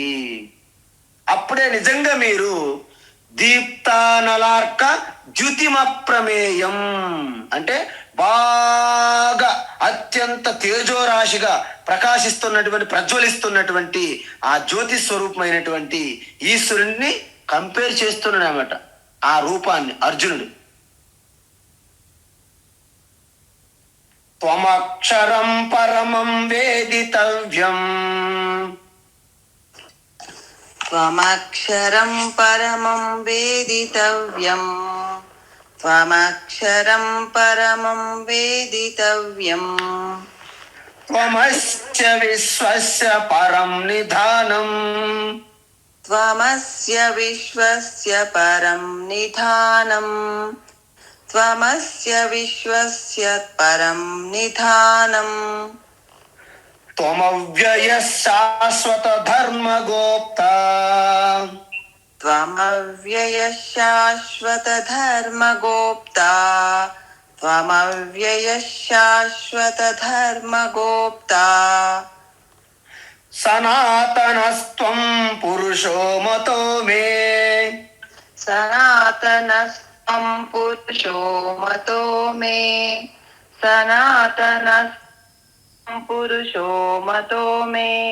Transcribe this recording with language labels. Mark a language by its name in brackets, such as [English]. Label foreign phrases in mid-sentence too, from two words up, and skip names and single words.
[Telugu] అప్పుడే నిజంగా మీరు [Sanskrit] దీప్తానలార్క ద్యుతిమప్రమేయం [Telugu] అంటే బాగా అత్యంత తేజోరాశిగా ప్రజ్వలిస్తున్నటువంటి ఆ జ్యోతి స్వరూపమైనటువంటి ఈశ్వరుణ్ణి కంపేర్ చేస్తున్నాడు అన్నమాట. ఆ రూపాన్ని అర్జునుడు. [Sanskrit] త్వమక్షరం పరమం వేదితవ్యం త్వమక్షరం పరమం వేదితవ్యం త్వమక్షరం పరమం వేదితవ్యం త్వమస్య విశ్వస్య పరం నిధానం త్వమస్య విశ్వస్య పరం నిధానం త్వమస్య విశ్వస్య పరం నిధానం త్వమవ్యయ శాశ్వత ధర్మగోప్త త్వమవ్యయ శాశ్వత ధర్మగోప్తా త్వమవ్యయ శాశ్వత ధర్మగోప్తా సనాతనస్త్వం పురుషో మతో మే సనాతనస్త్వం పురుషో మతో మే సనాతనస్త్వం పురుషో మతో మే